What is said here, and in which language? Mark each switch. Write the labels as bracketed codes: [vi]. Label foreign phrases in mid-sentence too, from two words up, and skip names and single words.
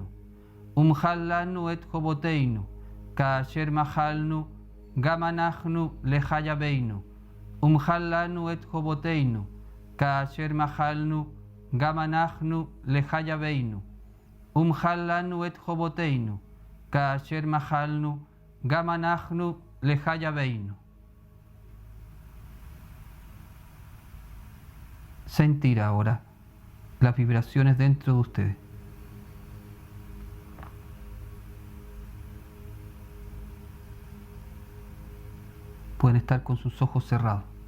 [he] ומחל לנו את חובותינו כאשר מחלנו גם אנחנו לחייבינו. ומחל לנו את חובותינו כאשר מחלנו גם אנחנו לחייבינו. ומחל לנו את חובותינו כאשר מחלנו גם אנחנו לחייבינו. [es] Sentir ahora las vibraciones dentro de ustedes. Pueden estar con sus ojos cerrados.